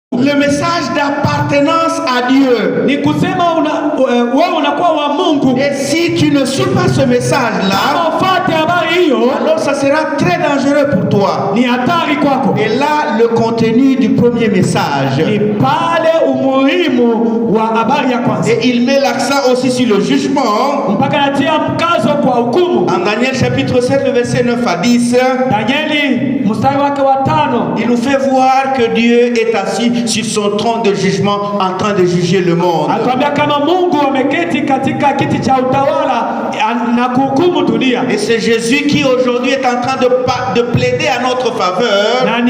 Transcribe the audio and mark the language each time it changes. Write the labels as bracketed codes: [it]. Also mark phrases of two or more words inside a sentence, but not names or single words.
[fr] Le message d'appartenance à Dieu. [sw] Ni kusema wewe unakuwa wa Mungu. [fr] Et si tu ne suis pas ce message-là, alors ça sera très dangereux pour toi. [sw] Ni hatari kwako. [fr] Et là, le contenu du premier message. [sw] Ni pale umuhimu wa habari ya kwanza. [fr] Et il met l'accent aussi sur le jugement. [sw] Mpaka anatia mkazo kwa hukumu. [fr] En Daniel chapitre 7, le verset 9 à 10. [sw] Danieli mstari wake wa 5. [fr] Il nous fait voir que Dieu est assis sur son trône de jugement en train de juger le monde. Et c'est Jésus qui aujourd'hui est en train de plaider à notre faveur.